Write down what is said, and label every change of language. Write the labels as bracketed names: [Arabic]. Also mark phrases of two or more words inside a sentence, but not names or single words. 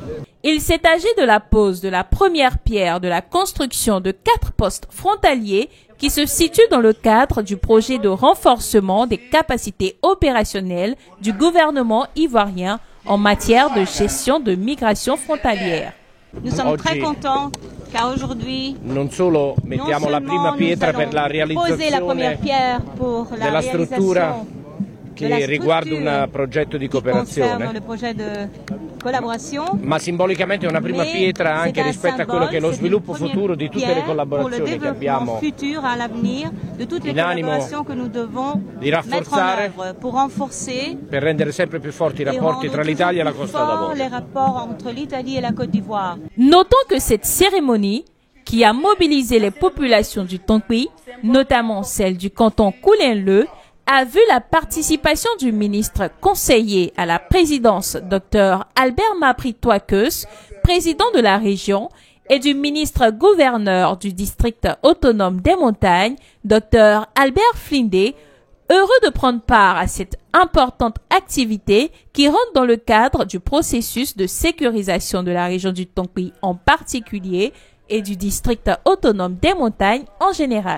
[French] Il s'est agi de la pose de la première pierre de la construction de 4 postes frontaliers qui se situent dans le cadre du projet de renforcement des capacités opérationnelles du gouvernement ivoirien en matière de gestion de migration frontalière. Nous sommes très contents car aujourd'hui, [Italian] non solo mettiamo la prima pietra per la realizzazione della struttura che riguarda un progetto di cooperazione, ma simbolicamente è una prima pietra anche rispetto a quello che è lo sviluppo futuro di tutte le collaborazioni che abbiamo in animo di rafforzare per rendere sempre più forti i rapporti tra l'Italia e la Costa d'Avorio. [French] Notons que cette cérémonie, qui a mobilisé les populations du Tonkwi, notamment celles du canton Koulin-Leu, a vu la participation du ministre conseiller à la présidence, Dr Albert Mapri-Touakeus, président de la région, et du ministre gouverneur du district autonome des montagnes, Dr Albert Flindé, heureux de prendre part à cette importante activité qui rentre dans le cadre du processus de sécurisation de la région du Tonkwi en particulier et du district autonome des montagnes en général.